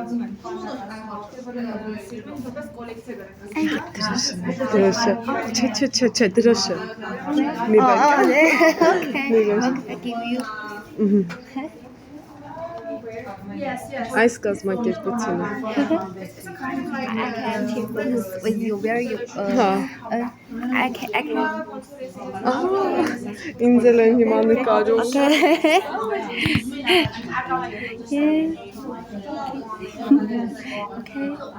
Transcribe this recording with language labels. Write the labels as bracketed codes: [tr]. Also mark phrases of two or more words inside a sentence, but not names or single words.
[hy] Դրոշը։ Չէ, դրոշը։ Մի բան։ Այս կազմակերպությունը։ [en] With you, where you? I can. [hy] Ինձ էլ են հիմա նկարում։ [en] Okay.